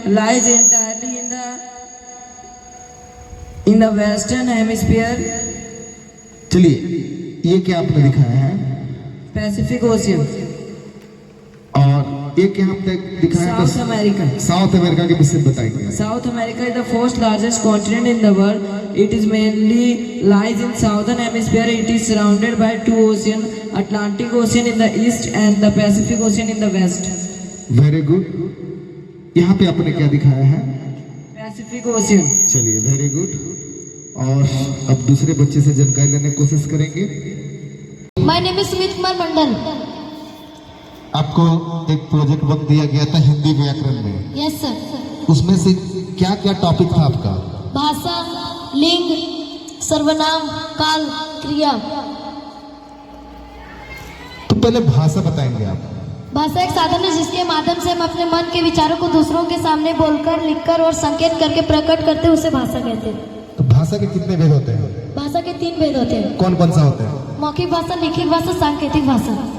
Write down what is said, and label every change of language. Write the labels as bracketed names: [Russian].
[English] Lies entirely in the western hemisphere. [Hindi] चलिए, ये क्या आपने दिखाया है? [English] Pacific Ocean. [Hindi] और एक यहाँ पे दिखाया है [English] South America. [Hindi] साउथ अमेरिका के विषय में बताएंगे. [English] South America is the fourth largest continent in the world. It is mainly lies in southern hemisphere. It is surrounded by 2 oceans, Atlantic Ocean in the east and the Pacific Ocean in the west. Very good. [Hindi] यहाँ पे आपने क्या दिखाया है? [English] Pacific Ocean. चलिए, very good. [Hindi] और अब दूसरे बच्चे से जानकारी लेने की कोशिश करेंगे. [English] My name is Sumit Kumar Mandal. [Hindi] आपको एक प्रोजेक्ट वर्क दिया गया था हिंदी व्याकरण में. [English] Yes sir. [Hindi] उसमें से क्या क्या टॉपिक था आपका? भाषा, लिंग, सर्वनाम, काल, क्रिया. तो पहले भाषा बताएंगे आप. भाषा एक साधन है जिसके माध्यम से हम अपने मन के विचारों को दूसरों के सामने बोलकर, लिखकर और संकेत करके प्रकट करते हैं, उसे भाषा कहते हैं. तो भाषा के कितने भेद होते हैं? भाषा के 3 भेद होते हैं. कौन कौन सा होते हैं? मौखिक भाषा, लिखित भाषा, सांकेतिक भाषा.